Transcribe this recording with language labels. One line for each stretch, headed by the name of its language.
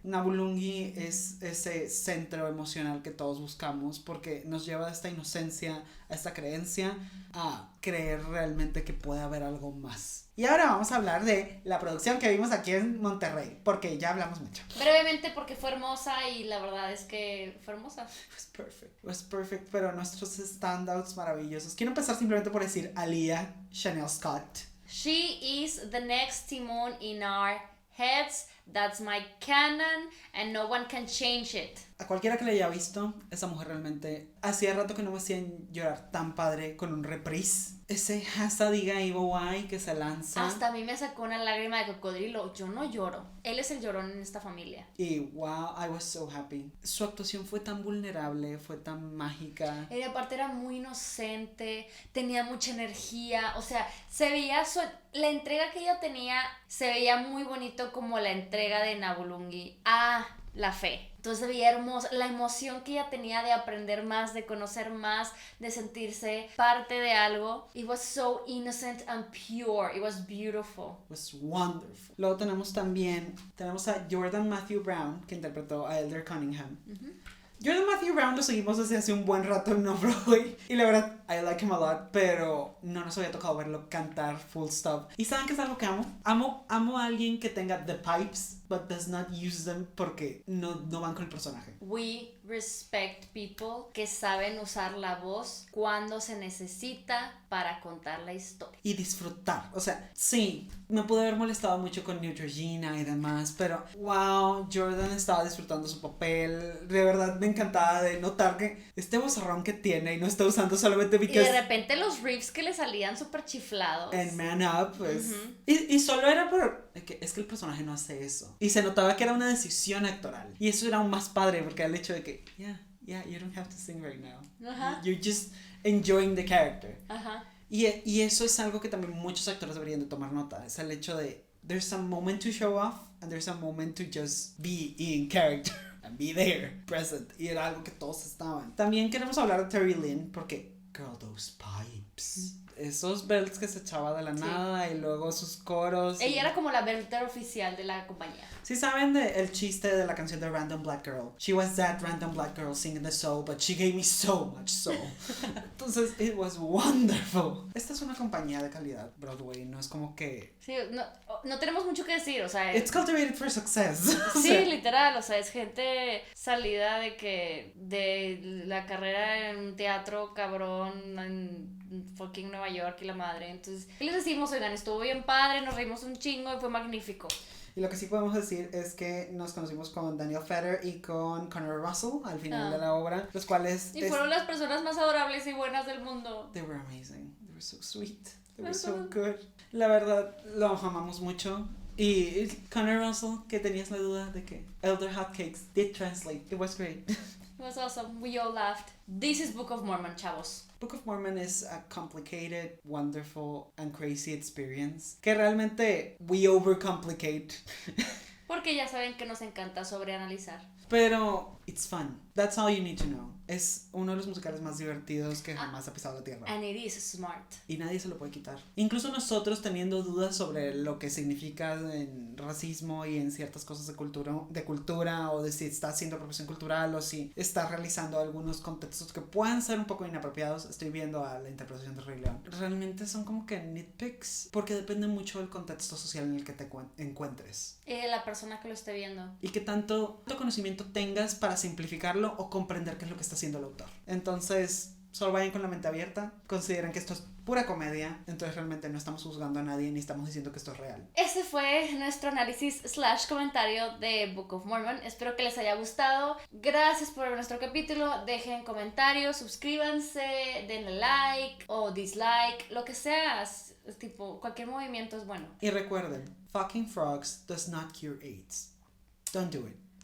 Spanish: Nabulungi es ese centro emocional que todos buscamos porque nos lleva a esta inocencia, a esta creencia, a creer realmente que puede haber algo más. Y ahora vamos a hablar de la producción que vimos aquí en Monterrey, porque ya hablamos mucho. Brevemente porque fue hermosa y la verdad es que fue hermosa.
English: It was perfect,
Spanish: pero nuestros standouts maravillosos. Quiero empezar simplemente por decir Aaliyah Chanel Scott.
English: She is the next Timon in our heads. That's my canon and no one can change it.
Spanish: A cualquiera que la haya visto, esa mujer realmente hacía rato que no me hacían llorar tan padre con un reprise. Ese Hasadiga Iwowai que se lanza. Hasta a mí me sacó una lágrima de cocodrilo. Yo no lloro. Él es el llorón en esta familia.
English: Y wow, I was so happy.
Spanish: Su actuación fue tan vulnerable, fue tan mágica. Y aparte era muy inocente, tenía mucha energía. O sea, se veía la entrega que ella tenía, se veía muy bonito como la entrega de Nabulungi a la fe. Entonces veía hermosa la emoción que ella tenía de aprender más, de conocer más, de sentirse parte de algo.
English: It was so innocent and pure. It was beautiful. It was wonderful.
Spanish: Luego tenemos a Jordan Matthew Brown, que interpretó a Elder Cunningham. Jordan Matthew Brown lo seguimos desde hace un buen rato en Off-Broadway y la verdad,
English: I like him a lot,
Spanish: pero no nos había tocado verlo cantar
English: full stop.
Spanish: ¿Y saben qué es algo que amo? Amo a alguien que tenga
English: the pipes, but does not use them
Spanish: porque no van con el personaje.
English: We respect people
Spanish: que saben usar la voz cuando se necesita para contar la historia. Y disfrutar. O sea, sí, me pude haber molestado mucho con Neutrogena y demás, pero wow, Jordan estaba disfrutando su papel. De verdad me encantaba de notar que este vozarrón que tiene y no está usando solamente porque... Y de repente los riffs que le salían súper chiflados. En Man Up, pues... Y solo era por... Es que el personaje no hace eso. Y se notaba que era una decisión actoral. Y eso era aún más padre porque el hecho de que...
English: Yeah, you don't have to sing right now. You're just enjoying the character.
Spanish: Y eso es algo que también muchos actores deberían de tomar nota. Es el hecho de...
English: There's a moment to show off and there's a moment to just be in character. And be there, present.
Spanish: Y era algo que todos estaban. También queremos hablar de Terry Lynn porque...
English: Girl, those pipes.
Spanish: esos belts que se echaba de la nada y luego sus coros. Ella era como la belter oficial de la compañía. Sí saben el chiste de la canción de Random Black Girl.
English: She was that random black girl singing the soul, but she gave me so much soul.
Spanish: Entonces,
English: it was wonderful.
Spanish: Esta es una compañía de calidad, Broadway, no es como que... Sí, no tenemos mucho que decir, o sea...
English: It's cultivated for success.
Spanish: Sí, literal, o sea, es gente salida de la carrera en teatro cabrón en fucking Nueva York y la madre. Entonces, ¿qué les decimos? Oigan, estuvo bien padre, nos reímos un chingo y fue magnífico. Y lo que sí podemos decir es que nos conocimos con Daniel Fetter y con Connor Russell al final de la obra, los cuales... Y fueron las personas más adorables y buenas del mundo.
English: They were amazing, they were so sweet, they were so good.
Spanish: La verdad, lo amamos mucho. Y Connor Russell, que tenías la duda de que Elder Hotcakes
English: did translate, it was great. It was awesome, we all laughed. This is Book of Mormon, chavos. Book of Mormon is a complicated, wonderful, and crazy experience
Spanish: que realmente
English: we overcomplicate.
Spanish: Porque ya saben que nos encanta sobreanalizar. Pero
English: it's fun. That's all you need to know.
Spanish: Es uno de los musicales más divertidos que jamás ha pisado la tierra.
English: And it is smart.
Spanish: Y nadie se lo puede quitar. Incluso nosotros teniendo dudas sobre lo que significa en racismo y en ciertas cosas de cultura o de si está haciendo apropiación cultural o si está realizando algunos contextos que puedan ser un poco inapropiados, estoy viendo a la interpretación de Rey León. Realmente son como que nitpicks porque depende mucho del contexto social en el que te encuentres. La persona que lo esté viendo. Y qué tanto conocimiento tengas para simplificarlo o comprender qué es lo que está haciendo el autor. Entonces, solo vayan con la mente abierta, consideren que esto es pura comedia, entonces realmente no estamos juzgando a nadie ni estamos diciendo que esto es real. Este fue nuestro análisis / comentario de Book of Mormon. Espero que les haya gustado. Gracias por ver nuestro capítulo. Dejen comentarios, suscríbanse, denle like o dislike, lo que sea. Tipo, cualquier movimiento es bueno. Y recuerden,
English: fucking frogs does not cure AIDS. Don't do it.